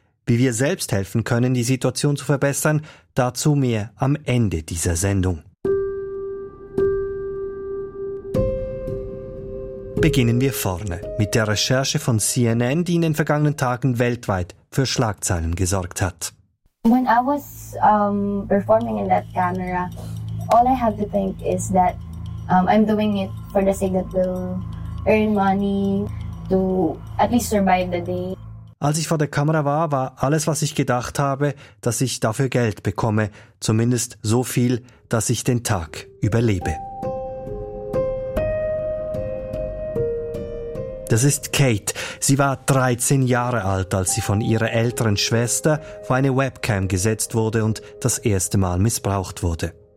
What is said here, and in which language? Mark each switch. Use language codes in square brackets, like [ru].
[de] Wie wir selbst helfen können, die Situation zu verbessern, dazu mehr am Ende dieser Sendung. Beginnen wir vorne mit der Recherche von CNN, die in den vergangenen Tagen weltweit für Schlagzeilen gesorgt hat. [en] When I was performing in that camera, all I have to think is that I'm doing it for the sake that we'll earn money to at least survive the day. [de] Als ich vor der Kamera war, war alles, was ich gedacht habe, dass ich dafür Geld bekomme, zumindest so viel, dass ich den Tag überlebe. Das ist Kate. Sie war 13 Jahre alt, als sie von ihrer älteren Schwester vor eine Webcam gesetzt wurde und das erste Mal missbraucht wurde.